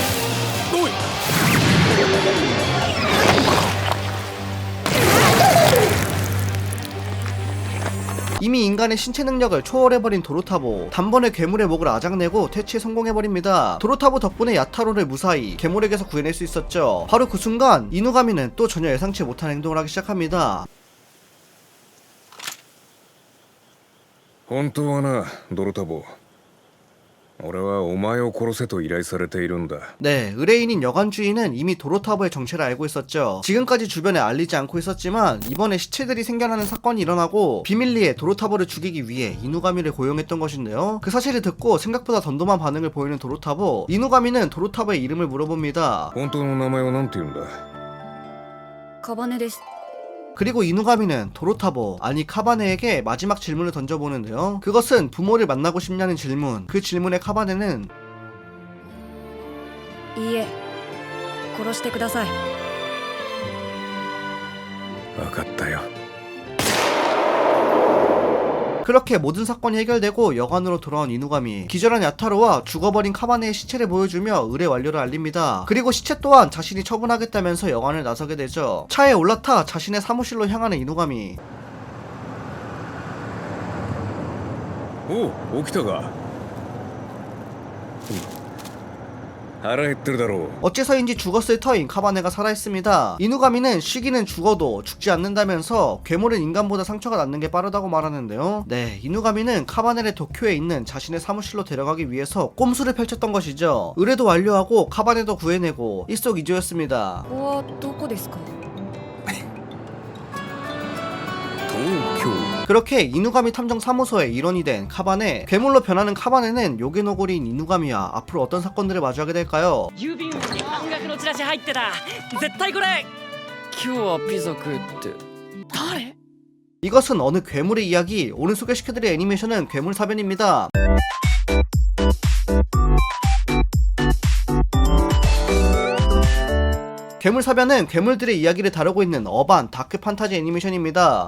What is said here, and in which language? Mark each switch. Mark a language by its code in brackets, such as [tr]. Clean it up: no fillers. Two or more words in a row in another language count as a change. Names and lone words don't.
[ko] 이미 인간의 신체 능력을 초월해버린 도로타보, 단번에 괴물의 목을 아작내고 퇴치에 성공해버립니다. 도로타보 덕분에 야타로를 무사히 괴물에게서 구해낼 수 있었죠. 바로 그 순간 이누가미는 또 전혀 예상치 못한 행동을 하기 시작합니다. [ja] 本当はな、ドロタボ。俺はお前を殺せと依頼されているんだ。 [ko] 네, 의뢰인인 여관 주인은 이미 도로타보의 정체를 알고 있었죠. 지금까지 주변에 알리지 않고 있었지만 이번에 시체들이 생겨나는 사건이 일어나고 비밀리에 도로타보를 죽이기 위해 이누가미를 고용했던 것인데요. 그 사실을 듣고 생각보다 덤덤한 반응을 보이는 도로타보. 이누가미는 도로타보의 이름을 물어봅니다. [ja] 本当の名前は何て言うんだ。カバネです。 [ko] 그리고 이누가미는 도로타보, 아니 카바네에게 마지막 질문을 던져보는데요. 그것은 부모를 만나고 싶냐는 질문. 그 질문에 카바네는 [ja] いいえ殺してください。分かったよ。 [ko] 그렇게 모든 사건이 해결되고 여관으로 돌아온 이누가미, 기절한 야타로와 죽어버린 카바네의 시체를 보여주며 의뢰 완료를 알립니다. 그리고 시체 또한 자신이 처분하겠다면서 여관을 나서게 되죠. 차에 올라타 자신의 사무실로 향하는 이누가미. [ja] おう、起きたか。腹減ってるだろう。 [ko] 어째서인지 죽었을 터인 카바네가 살아있습니다. 이누가미는 쉬기는 죽어도 죽지 않는다면서 괴물은 인간보다 상처가 낫는 게 빠르다고 말하는데요. 네, 이누가미는 카바네를 도쿄에 있는 자신의 사무실로 데려가기 위해서 꼼수를 펼쳤던 것이죠. 의뢰도 완료하고 카바네도 구해내고 일석이조였습니다. [ja] ここはどこですか？東京。 [ko] 그렇게 이누가미 탐정 사무소의 일원이 된 카바네, 괴물로 변하는 카바네는 요괴노골인 이누가미와 앞으로 어떤 사건들을 마주하게 될까요? [ja] 郵便物に半額のチラシ入ってた。絶対これ。今日はピザ食うって誰？ [ko] 이것은 어느 괴물의 이야기. 오늘 소개시켜드릴 애니메이션은 괴물사변입니다. 괴물사변은 괴물들의 이야기를 다루고 있는 어반 다크 판타지 애니메이션입니다.